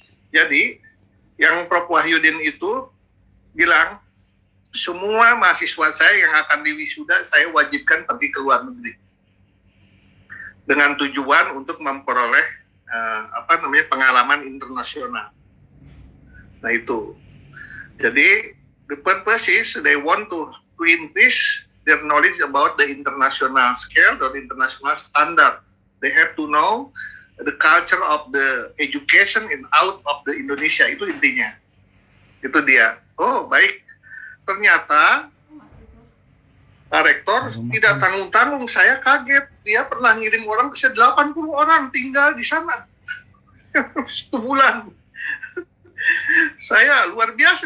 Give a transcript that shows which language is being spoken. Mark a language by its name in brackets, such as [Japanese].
[Indonesian] Jadi yang Prof. Wahyudin itu bilang semua mahasiswa saya yang akan diwisuda saya wajibkan pergi ke luar negeri dengan tujuan untuk memperoleh pengalaman internasional. Nah itu. [English] Jadi the purpose is they want to increase their knowledge about the international scale or international standard. They have to know the culture of the education in out of the Indonesia. [Indonesian] Itu intinya. Itu dia. Oh baik. Ternyata Pak Rektor tidak tanggung-tanggung. Saya kaget. Dia pernah ngirim orang ke 80 orang tinggal di sana. 1 bulan. Saya luar biasa.